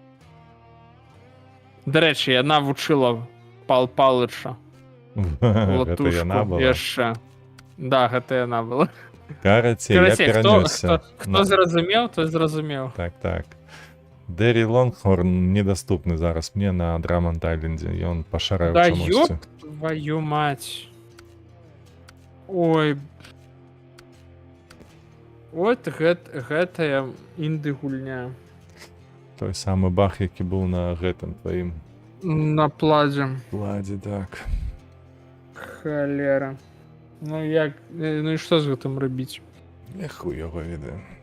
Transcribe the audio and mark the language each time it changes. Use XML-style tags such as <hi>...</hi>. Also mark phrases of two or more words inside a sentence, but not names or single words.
<be>Дарэчы, яна вучыла Пал Палыча. Гэта яна была. Яшчэ. Да, гэта яна была. Карацей, я перанёсся. Хто зразумеў, той зразумеў. Так, так. Дэрі Лонгхорн недаступны зараз мне на Драмонд Айлендзе. Ён пашараю Да чамусьці.</be> <ru>ёб твою мать. Ой.</ru> <be>Вот гэтая інды-гульня. Той самы бах, які быў на гэтым тваім На пладзе. ладзе, так. Халера. Ну як, ну і што з гэтым рабіць? Я хуй яго ведаю.</be>